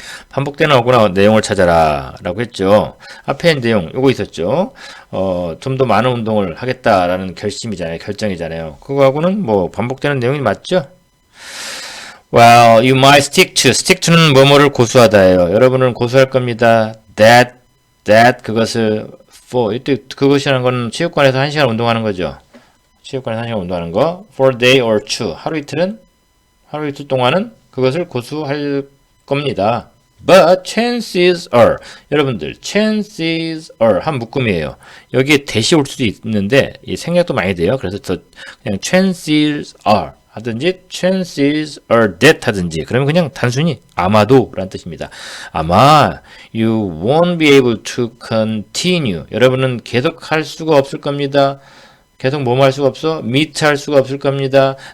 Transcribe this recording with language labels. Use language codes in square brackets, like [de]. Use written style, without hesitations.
[ko] 반복되는 어구나 내용을 찾아라 라고 했죠. 앞에 내용 요거 있었죠. 좀 더 많은 운동을 하겠다라는 결심이잖아요. 결정이잖아요. 그거하고는 뭐 반복되는 내용이 맞죠? [en] Well, you might stick to. [ko] stick to는 뭐뭐를 고수하다예요. 여러분은 고수할 겁니다. [en] that [ko] 그것을 [en] for. [ko] 이때 그것이라는 건 체육관에서 1시간 운동하는 거죠. 체육관에서 1시간 운동하는 거. [en] for a day or two. [ko] 하루 이틀 동안은 그것을 고수할 겁니다. [en] But chances are, [ko] 여러분들, [en] chances are [ko] 한 묶음이에요. 여기에 대시 올 수도 있는데 이 생략도 많이 돼요. 그래서 더 그냥 chances are 하든지 chances are that 하든지 그러면 그냥 단순히 아마도 라는 뜻입니다. 아마 [en] you won't be able to continue. [ko] 여러분은 계속 할 수가 없을 겁니다. 계속 뭐뭐 할 수가 없어? meet 할 수가 없을 겁니다.